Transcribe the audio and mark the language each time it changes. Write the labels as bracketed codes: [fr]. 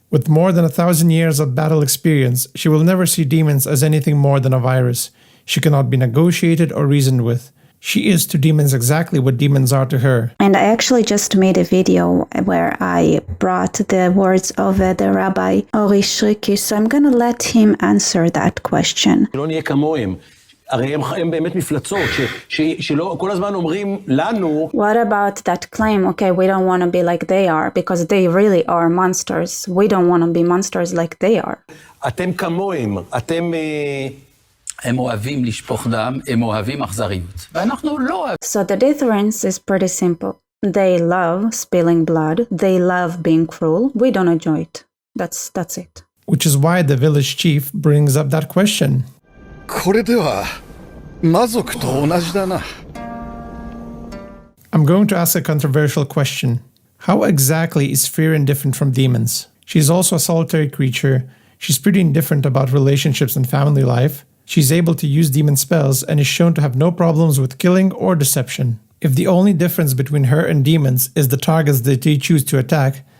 [en] With more than 1,000 years of battle experience, she will never see demons as anything more than a virus. She cannot be negotiated or reasoned with. She is to demons exactly what demons are to her. And I actually just made a video where I brought the words of the Rabbi Oury, so I'm going to let him answer that question. [he] הרי הם באמת מפלצות, שלא, כל הזמן אומרים לנו... [en] What about that claim, okay, we don't want to be like they are, because they really are monsters. We don't want to be monsters like they are. [he] אתם כמוהם, אתם... הם אוהבים לשפוך דם, הם אוהבים אכזריות. ואנחנו לא אוהבים. [en] So the difference is pretty simple. They love spilling blood. They love being cruel. We don't enjoy it. That's it. Which is why the village chief brings up that question. [ja] これでは魔族と同じだな。 [en] I'm going to ask a controversial question. How exactly is Frieren different from demons? She's also a solitary creature. She's pretty indifferent about relationships and family life. She's able to use demon spells and is shown to have no problems with killing or deception. If the only difference between her and demons is the targets that they choose to attack,